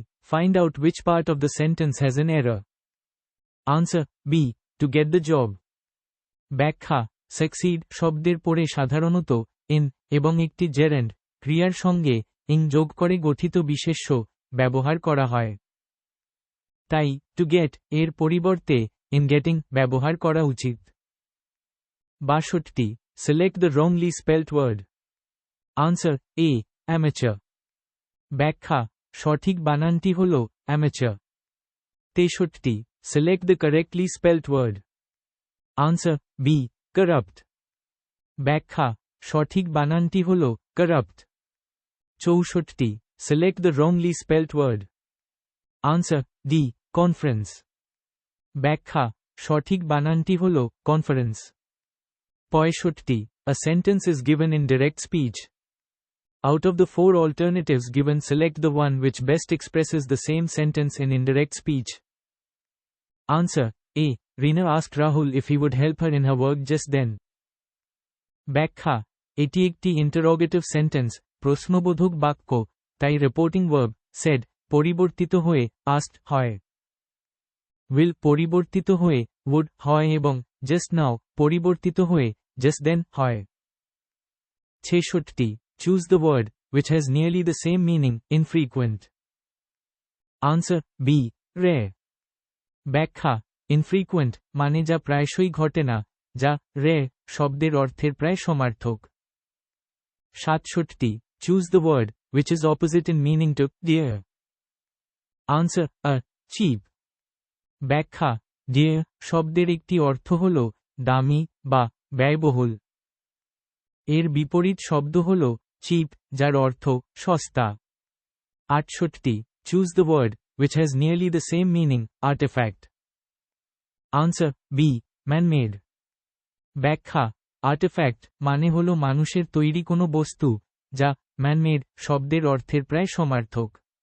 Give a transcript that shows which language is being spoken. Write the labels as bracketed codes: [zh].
[en] Find out which part of the sentence has an error. Answer B. To get the job. [bn] ব্যাখ্যা succeed শব্দের পরে সাধারণত in এবং একটি gerund ক্রিয়ার সঙ্গে ing যোগ করে গঠিত বিশেষ্য ব্যবহার করা হয়। তাই to get এর পরিবর্তে in getting ব্যবহার করা উচিত। [en] 62 Select the wrongly spelt word. Answer A. Amateur. [bn] ব্যাখ্যা সঠিক বানানটি হল [en] amateur। 63 Select the correctly spelt word. Answer B. Corrupt. [bn] ব্যাখ্যা সঠিক বানানটি হল corrupt। [en] 64 Select the wrongly spelt word. Answer D. Conference. [bn] ব্যাখ্যা সঠিক বানানটি হল conference। [en] 65 A sentence is given in direct speech. Out of the 4 alternatives given, select the one which best expresses the same sentence in indirect speech. Answer A. Reena asked Rahul if he would help her in her work just then. [bn] ব্যাখ্যা এটি একটি interrogative sentence, প্রশ্নবোধক বাক্য, তাই reporting verb said পরিবর্তিত হয়ে asked হয়। will পরিবর্তিত হয়ে would হয় এবং just now পরিবর্তিত হয়ে just then হয়। [en] 66 choose the word which has nearly the same meaning infrequent answer b rare [bn] ব্যাখ্যা infrequent মানে যা প্রায়শই ঘটে না, যা rare শব্দের অর্থের প্রায় সমার্থক। [en] 67 choose the word which is opposite in meaning to dear answer a cheap [bn] ব্যাখ্যা dear শব্দের একটি অর্থ হল দামি বা ব্যয়বহুল। এর বিপরীত শব্দ হল cheap যার অর্থ সস্তা। [en] 68 choose the word which has nearly the same meaning artifact answer b man-made [bn] ব্যাখ্যা artifact মানে হল মানুষের তৈরি কোনো বস্তু, যা man-made শব্দের অর্থের প্রায় সমার্থক।